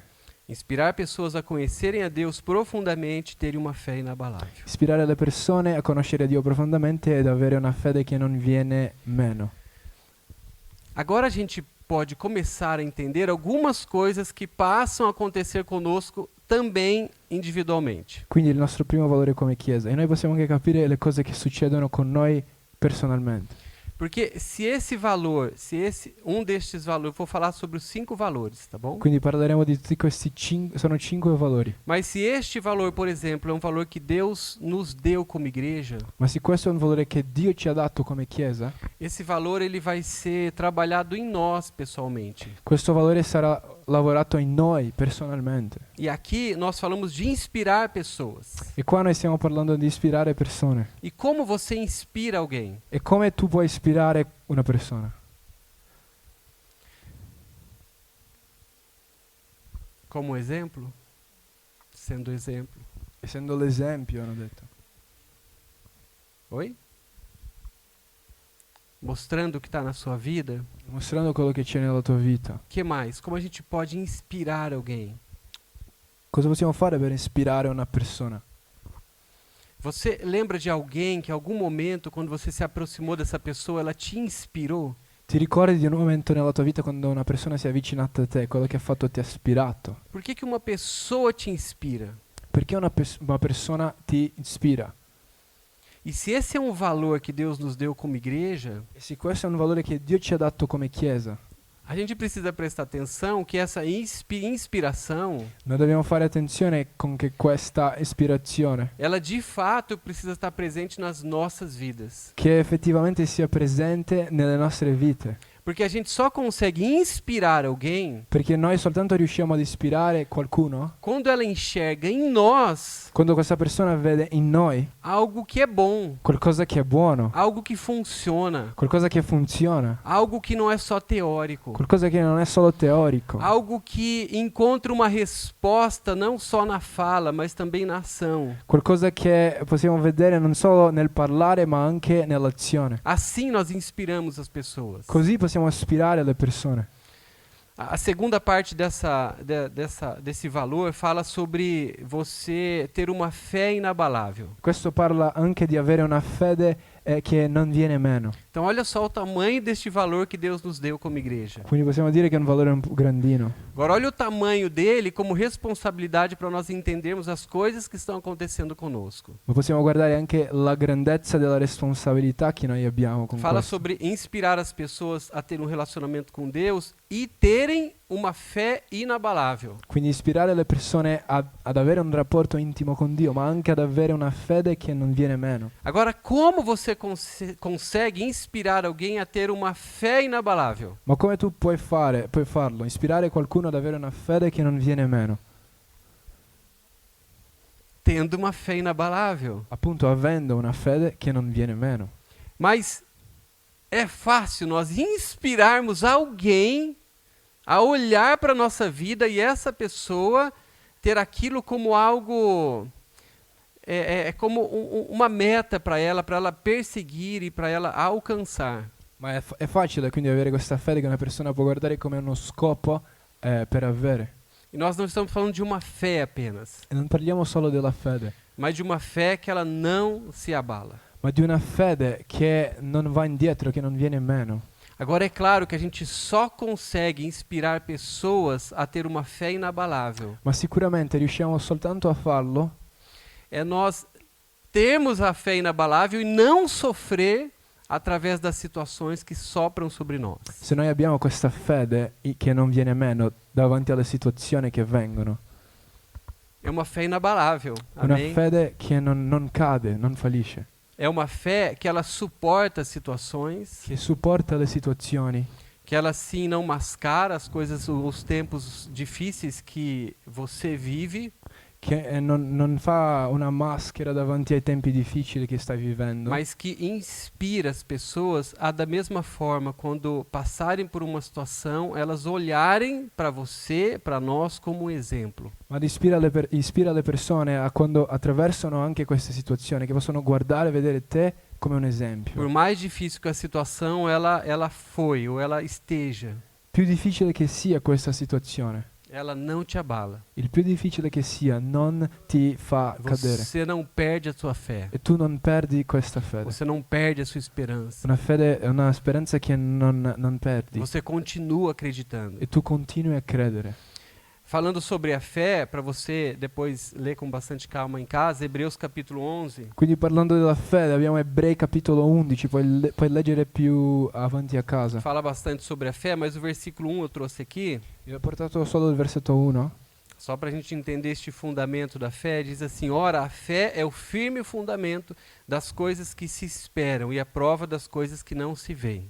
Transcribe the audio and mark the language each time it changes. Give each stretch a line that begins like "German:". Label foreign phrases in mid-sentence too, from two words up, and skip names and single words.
Portuguese: Inspirar pessoas a conhecerem a Deus profundamente e terem uma fé inabalável.
Italian: Ispirare le persone a conoscere Dio profondamente ed avere una fede che non viene meno.
Portuguese: Agora a gente pode começar a entender algumas coisas que passam a acontecer conosco também individualmente.
Italian: Quindi il nostro primo valore come Chiesa. E noi possiamo anche capire le cose che succedono con noi personalmente.
Portuguese: Porque se esse valor, um destes valores, vou falar sobre os 5 valores, tá bom?
Italian: Quindi parleremo di tutti questi sono 5 valori.
Portuguese: Mas se este valor, por exemplo, é um valor que Deus nos deu como igreja,
Italian: Ma se questo è un valore che Dio ci ha dato come Chiesa,
Portuguese: esse valor ele vai ser trabalhado em nós pessoalmente.
Italian: questo valore sarà lavorato in noi personalmente.
Portuguese: E aqui nós falamos de inspirar pessoas.
Italian: E qua noi stiamo parlando di ispirare persone.
Portuguese: E como você inspira alguém?
Italian: E come tu puoi ispirare una persona?
Portuguese: Como exemplo? Sendo exemplo.
Italian: Essendo l'esempio, hanno detto.
Portuguese: Oi? Mostrando o que está na sua vida.
Italian: Mostrando quello che c'è nella tua vita.
Portuguese: Que mais? Como a gente pode inspirar alguém?
Italian: Cosa possiamo fare per ispirare una persona?
Portuguese: Você lembra de alguém que em algum momento, quando você se aproximou dessa pessoa, ela te inspirou?
Italian: Ti ricordi di un momento nella tua vita quando una persona si è avvicinata a te, quello che ha fatto ti ha ispirato?
Portuguese: Por que uma pessoa te inspira?
Italian: Perché una persona ti ispira?
Portuguese: E se esse é um valor que Deus nos deu como igreja,
Italian: E se questo è un valore che Dio ci ha dato come Chiesa,
Portuguese: a gente precisa prestar atenção que essa inspiração,
Italian: noi dobbiamo fare attenzione con che questa ispirazione,
Portuguese: ela de fato precisa estar presente nas nossas vidas.
Italian: che effettivamente sia presente nelle nostre vite.
Portuguese: Porque a gente só consegue inspirar alguém
Italian: Perché noi soltanto riusciamo ad ispirare qualcuno
Portuguese: quando ela enxerga em nós
Italian: quando questa persona vede in noi
Portuguese: algo que é bom,
Italian: qualcosa che è buono,
Portuguese: algo que funciona,
Italian: qualcosa che funziona,
Portuguese: algo que não é só teórico,
Italian: qualcosa che non è solo teorico,
Portuguese: algo que encontra uma resposta não só na fala, mas também na ação.
Italian: qualcosa che possiamo vedere non solo nel parlare ma anche nell'azione.
Portuguese: Assim nós inspiramos as pessoas.
Italian: Così possiamo ispirare le persone.
Portuguese: A segunda parte desse valor fala sobre você ter uma fé inabalável.
Italian: Questo parla anche di avere una fede che non viene meno.
Portuguese: Então olha só o tamanho deste valor que Deus nos deu como igreja.
Italian: Quindi possiamo dire che è un valore un po' grandino.
Portuguese: Agora olha o tamanho dele como responsabilidade para nós entendermos as coisas que estão acontecendo conosco.
Italian: Ma possiamo guardare anche la grandezza della responsabilità che noi abbiamo con
Portuguese: Fala
Italian: questo.
Portuguese: sobre inspirar as pessoas a ter um relacionamento com Deus e terem uma fé inabalável.
Italian: Quindi ispirare le persone ad avere un rapporto intimo con Dio, ma anche ad avere una fede che non viene meno.
Portuguese: Agora, como você consegue inspirar alguém a ter uma fé inabalável?
Italian: Ma come tu puoi farlo? Ispirare qualcuno ad avere una fede che non viene meno.
Portuguese: Tendo uma fé inabalável.
Italian: Appunto avendo una fede che non viene meno.
Portuguese: Mas é fácil nós inspirarmos alguém a olhar para a nossa vida e essa pessoa ter aquilo como algo, como uma meta para ela perseguir e para ela alcançar.
Italian: Ma è facile quindi avere questa fede che una persona può guardare come uno scopo per avere.
Portuguese: E nós não estamos falando de uma fé apenas,
Italian: E non parliamo solo della fede,
Portuguese: mas de uma fé que ela não se abala.
Italian: ma di una fede che non va indietro, che non viene meno.
Portuguese: Agora é claro que a gente só consegue inspirar pessoas a ter uma fé inabalável.
Italian: Ma sicuramente riusciamo soltanto a farlo
Portuguese: É nós termos a fé inabalável e não sofrer através das situações que sopram sobre nós.
Italian: se noi abbiamo questa fede che non viene meno davanti alle situazioni che vengono.
Portuguese: É uma fé inabalável.
Italian: Una
Portuguese: Amém?
Italian: fede che non cade, non fallisce,
Portuguese: É uma fé que ela suporta as situações,
Italian: che supporta le situazioni,
Portuguese: que ela sim não mascara as coisas, os tempos difíceis que você vive,
Italian: che non fa una maschera davanti ai tempi difficili che stai vivendo,
Portuguese: mas que inspira as pessoas a da mesma forma, quando passarem por uma situação, elas olharem para você, para nós como um exemplo.
Italian: ma ispira le persone a quando attraversano anche queste situazioni, che possono guardare e vedere te come un esempio.
Portuguese: Por mais difícil que a situação ela foi ou ela esteja,
Italian: Più difficile che sia questa situazione,
Portuguese: ela não te abala.
Italian: il più difficile che sia non ti fa cadere.
Portuguese: Você não perde a sua fé.
Italian: E tu non perdi questa fede.
Portuguese: Você não perde a sua esperança.
Italian: Una fede è una speranza che non perdi.
Portuguese: Você continua acreditando.
Italian: E tu continui a credere.
Portuguese: Falando sobre a fé, para você depois ler com bastante calma em casa, Hebreus capítulo 11,
Italian: Quindi parlando della fede abbiamo Ebrei capitolo 11, puoi leggere più avanti a casa.
Portuguese: fala bastante sobre a fé, mas o versículo 1 eu trouxe aqui,
Italian: Io ho portato solo il versetto 1,
Portuguese: só para a gente entender este fundamento da fé. Diz assim: ora, a fé é o firme fundamento das coisas que se esperam e a prova das coisas que não se veem.